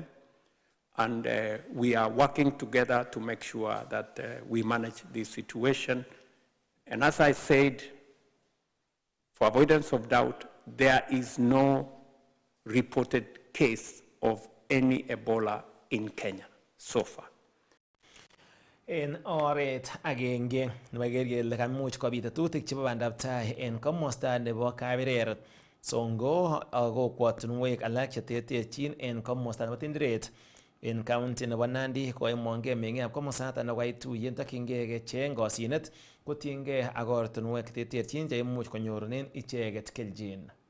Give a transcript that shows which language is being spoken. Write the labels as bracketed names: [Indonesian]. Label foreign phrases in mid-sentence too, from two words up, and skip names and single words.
[English] And we are working together to make sure that we manage this situation. And as I said, for avoidance of doubt, there is no reported case of any Ebola in Kenya so far. [Kalenjin] En oret agenge nebo keker kele kamuch kobit tetutik chebo bandab tai en komosta nebo Kabirer, Songo ak kokwotinwek alak cheterterchin en komosta nebo Tindiret en county nebo Nandi koimongei meng'ikab komosaton nebo tuyet tokyingei kecheng kosyinet kotiengei ak ortinwek cheterterchin cheimuch konyorunen icheket kelchin.